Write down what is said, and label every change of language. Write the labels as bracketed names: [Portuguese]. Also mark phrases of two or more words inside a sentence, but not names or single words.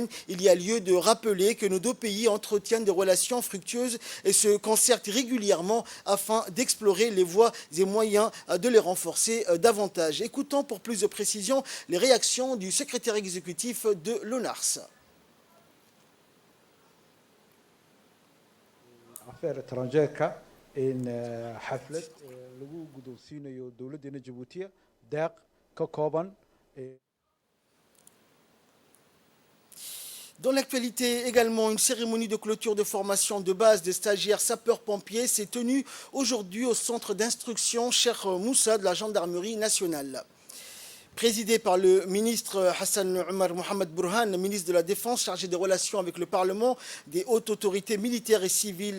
[French] Il y a lieu de rappeler que nos deux pays entretiennent des relations fructueuses et se concertent régulièrement afin d'explorer les voies et moyens afin de les renforcer davantage. Écoutons pour plus de précision les réactions du secrétaire exécutif de l'ONARS. affaire étrangère [Somali] in xaflad lagu guddoonsiinayo dowladdeena Jabuuti deeq ka kooban. [French] Dans l'actualité également, une cérémonie de clôture de formation de base des stagiaires sapeurs-pompiers s'est tenue aujourd'hui au centre d'instruction Cheikh Moussa de la gendarmerie nationale. Présidé par le ministre Hassan Omar Mohamed Burhan, le ministre de la Défense chargé des relations avec le Parlement, des hautes autorités militaires et civiles